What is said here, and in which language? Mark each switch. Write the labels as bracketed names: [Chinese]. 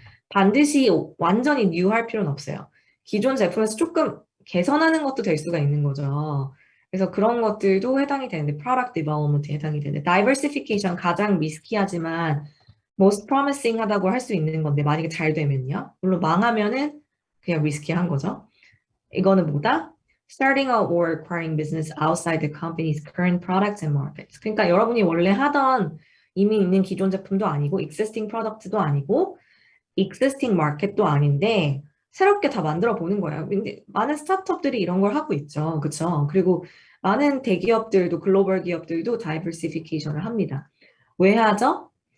[Korean] 반드시 완전히 new 할 필요는 없어요. 기존 제품에서 조금 개선하는 것도 될 수가 있는 거죠. 그래서 그런 것들도 해당이 되는데 [English] product development [Korean] 에 해당이 되는데 diversification 가장 리스키하지만 [English] most promising [Korean] 하다고 할 수 있는 건데 만약에 잘 되면요. 물론 망하면은 그냥 리스키한 거죠. 이거는 뭐다? [English] Starting out or acquiring business outside the company's current products and markets. [Korean] 그러니까 여러분이 원래 하던 이미 있는 기존 제품도 아니고 [English] existing product [Korean] 도 아니고 [English] existing market [Korean] 도 아닌데 새롭게 다 만들어 보는 거예요. 근데 많은 스타트업들이 이런 걸 하고 있죠. 그렇죠? 그리고 많은 대기업들도 글로벌 기업들도 다이버시피케이션을 합니다. 왜 하죠?